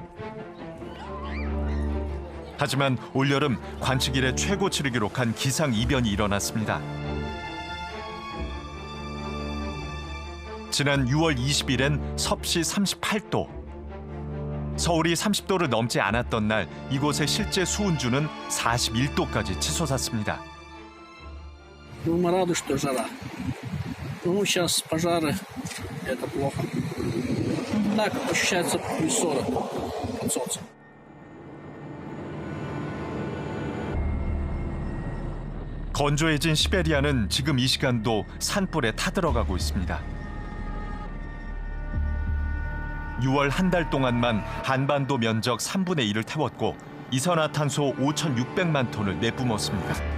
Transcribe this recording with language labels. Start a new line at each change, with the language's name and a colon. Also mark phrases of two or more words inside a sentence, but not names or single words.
Korean: 하지만 올여름 관측 이래 최고치를 기록한 기상이변이 일어났습니다. 지난 6월 20일엔 섭씨 38도. 서울이 30도를 넘지 않았던 날 이곳의 실제 수온주는 41도까지 치솟았습니다.
Russian: Мы рады, что жара. Ну, сейчас пожары, это плохо. Так, ощущается плюс 40 под солнцем.
Korean: 건조해진 시베리아는 지금 이 시간도 산불에 타들어가고 있습니다. 6월 한 달 동안만 한반도 면적 3분의 1을 태웠고 이산화탄소 5,600만 톤을 내뿜었습니다.